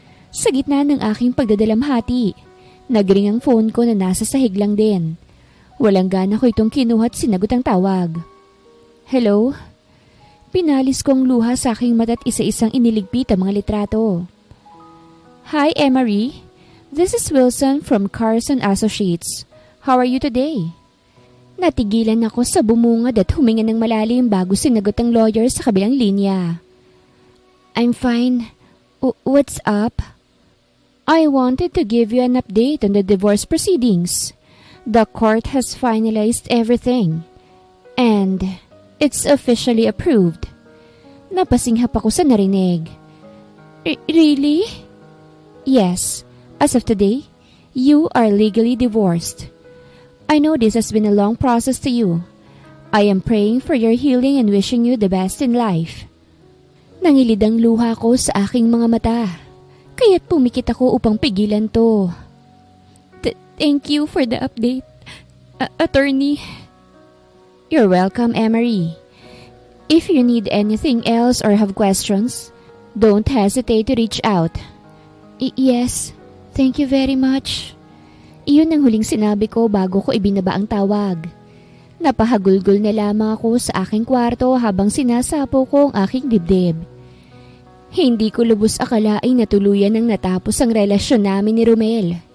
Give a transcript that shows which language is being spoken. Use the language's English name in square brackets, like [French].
[Filipino] Sa gitna ng aking pagdadalamhati, nagring ang phone ko na nasa sahig lang din. Walang gana ko itong kinuha at sinagot ang tawag. Hello? Pinalis kong luha sa aking mata at isa-isang iniligpit ang mga litrato. [English] Hi, Emery. This is Wilson from Carson Associates. How are you today? [Filipino] Natigilan ako sa bumungad at huminga ng malalim bago sinagot ang lawyer sa kabilang linya. [English] I'm fine. What's up? I wanted to give you an update on the divorce proceedings. The court has finalized everything. And it's officially approved. [Filipino] Napasinghap ako sa narinig. [English] Really? Yes. As of today, you are legally divorced. I know this has been a long process to you. I am praying for your healing and wishing you the best in life. [Filipino] Nangilid ang luha ko sa aking mga mata. Kaya't pumikit ako upang pigilan to. [English] Thank you for the update, attorney. You're welcome, Emery. If you need anything else or have questions, don't hesitate to reach out. Yes, thank you very much. [Filipino] Iyon ang huling sinabi ko bago ko ibinaba ang tawag. Napahagulgol na lamang ako sa aking kwarto habang sinasapo ko ang aking dibdib. Hindi ko lubos akalain na tuluyan nang natapos ang relasyon namin ni Romel.